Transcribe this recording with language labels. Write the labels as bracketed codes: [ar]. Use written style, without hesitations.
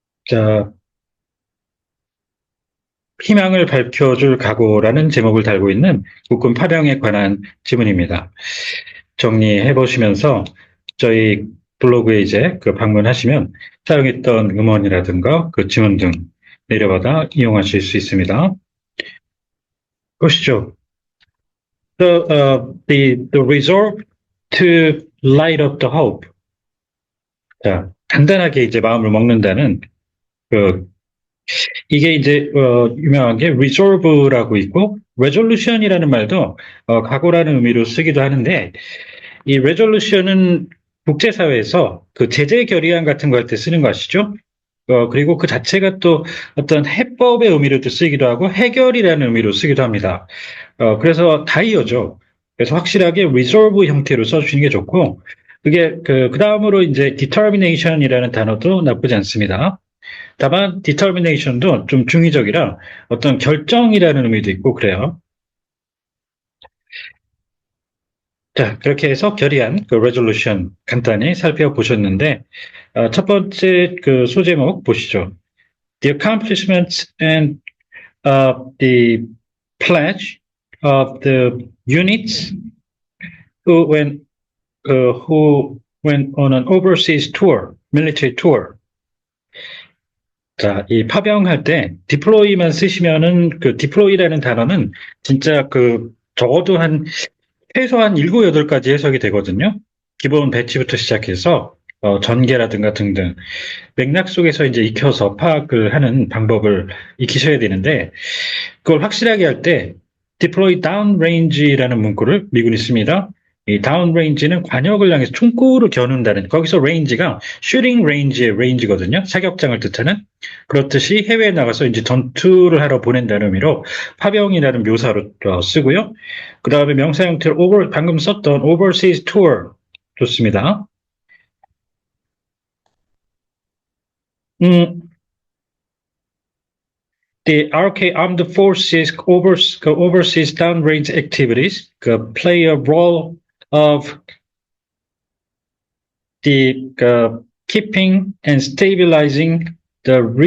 [ko] 자, 희망을 밝혀줄 각오라는 제목을 달고 있는 국군 파병에 관한 지문입니다. 정리해 보시면서 저희 블로그에 이제 방문하시면 사용했던 음원이라든가 그 지문 등 내려받아 이용하실 수 있습니다. 보시죠. [en] The resolve to light up the hope. [ko] 자, 단단하게 이제 마음을 먹는다는 그 이게 이제 유명한 게 resolve라고 있고 resolution이라는 말도 각오라는 의미로 쓰기도 하는데 이 resolution은 국제사회에서 그 제재 결의안 같은 거 할 때 쓰는 거 아시죠? 그리고 그 자체가 또 어떤 해법의 의미로도 쓰기도 하고 해결이라는 의미로 쓰기도 합니다. 그래서 다이어죠. 그래서 확실하게 resolve 형태로 써주시는 게 좋고, 그게 그 다음으로 이제 determination이라는 단어도 나쁘지 않습니다. 다만 determination도 좀 중의적이라 어떤 결정이라는 의미도 있고 그래요. 자, 그렇게 해서 결의안, 그 resolution 간단히 살펴보셨는데, 첫 번째 그 소제목 보시죠. [en] The accomplishments and the pledge of the units who who went on an overseas tour, military tour. [ko] 자, 이 파병할 때 deploy만 쓰시면은 그 deploy라는 단어는 진짜 그 적어도 한 최소한 7, 8가지 해석이 되거든요. 기본 배치부터 시작해서 전개라든가 등등 맥락 속에서 이제 익혀서 파악을 하는 방법을 익히셔야 되는데 그걸 확실하게 할 때 deploy downrange라는 문구를 미군이 씁니다. 이 downrange는 관역을 향해서 총구를 겨눈다는 거기서 range가 shooting range의 range거든요. 사격장을 뜻하는 그렇듯이 해외에 나가서 이제 전투를 하러 보낸다는 의미로 파병이라는 묘사로 쓰고요. 그 다음에 명사 형태로 방금 썼던 overseas tour 좋습니다. [en] 음, The RK Armed Forces overseas downrange activities play a role of the keeping and stabilizing the